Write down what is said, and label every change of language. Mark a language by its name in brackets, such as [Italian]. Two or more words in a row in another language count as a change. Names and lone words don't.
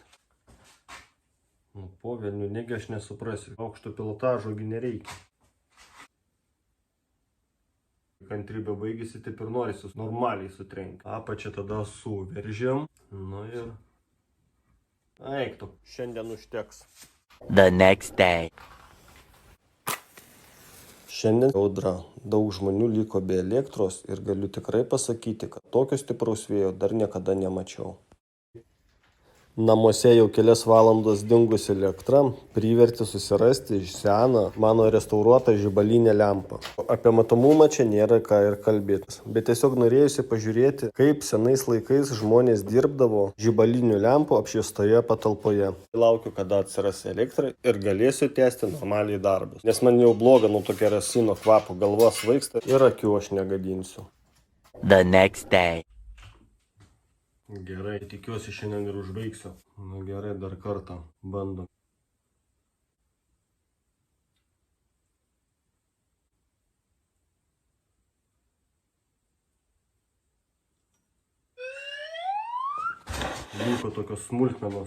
[Lithuanian] Nu, po velnių, negi aš nesuprasiu. Aukšto pilotažogi nereikia. Kantrybė baigėsi, taip ir norisi normaliai sutrenkti. Apačią tada suveržiam. Nu ir... Eiktų, šiandien užteks. [English] The next day. [Lithuanian] Šiandien audra. Daug žmonių liko be elektros ir galiu tikrai pasakyti, kad tokio stipraus vėjo dar niekada nemačiau. Namuose jau kelias valandas dingusi elektra privertė susirasti seną mano restauruotą žibalinę lempą. Apie matomumą čia nėra ką ir kalbėtis, bet tiesiog norėjusi pažiūrėti, kaip senais laikais žmonės dirbdavo žibalinių lempų apšviestoje patalpoje. Laukiu, kada atsiras elektra ir galėsiu tęsti normaliai darbus, nes man jau bloga nuo to kerosino kvapo, galva svaigsta ir akių aš negadinsiu. [English] The next day. [Lithuanian] Gerai, tikiuosi šiandien ir užbaigsiu. Nu gerai, dar kartą bandom. Vyko tokios smulkmenos.